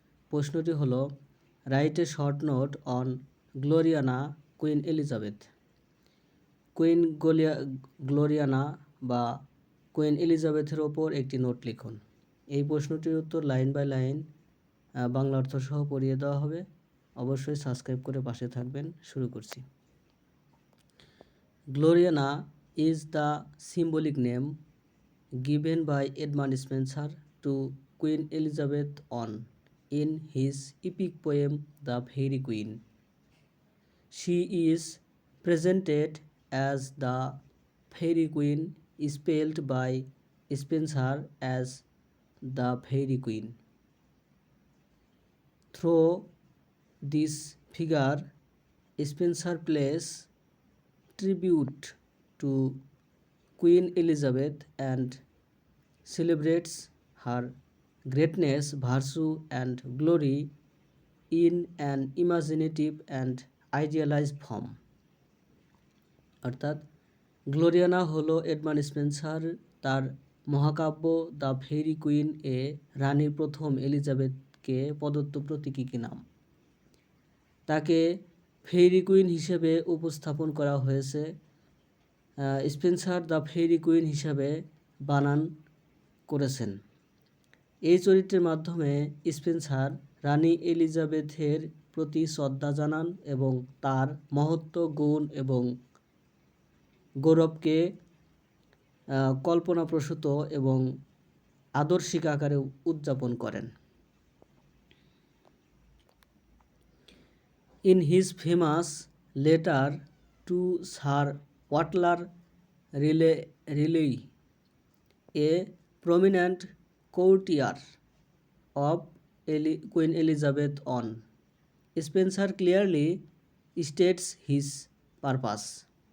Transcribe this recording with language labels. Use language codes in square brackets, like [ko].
[bn] প্রশ্নটি হলো, [en] Write a short note on Gloriana queen Elizabeth. [bn] Queen গ্লোরিয়ানা বা কুইন এলিজাবেথের ওপর একটি নোট লিখুন। এই প্রশ্নটির উত্তর লাইন বাই লাইন বাংলা অর্থ সহ পড়িয়ে দেওয়া হবে। অবশ্যই সাবস্ক্রাইব করে পাশে থাকবেন। শুরু করছি। [en] Gloriana is the symbolic name given by Edmund Spenser to Queen Elizabeth I in his epic poem The Faerie Queen. She is presented as the Fairy Queen, spelled by Spenser as the Fairy Queen. Through this figure, Spenser plays tribute to Queen Elizabeth and celebrates her greatness, virtue, and glory in an imaginative and idealized form. [bn] অর্থাৎ গ্লোরিয়ানা হলো Edmund Spencer তার মহাকাব্য the ferry queen এ রানী প্রথম এলিজাবেথকে প্রদত্ত প্রতীকী নাম। তাকে ফেরি queen হিসেবে উপস্থাপন করা হয়েছে। স্পেন্সার দ্য ফেরি কুইন হিসাবে বানান করেছেন। এই চরিত্রের মাধ্যমে স্পেন্সার রানী এলিজাবেথের প্রতি শ্রদ্ধা জানান এবং তার মহত্ব, গুণ এবং গৌরবকে কল্পনাপ্রসূত এবং আদর্শিক আকারে উদযাপন করেন। [en] In his famous letter to Sir Walter Raleigh, a prominent courtier of Queen Elizabeth I, Spenser clearly states his purpose.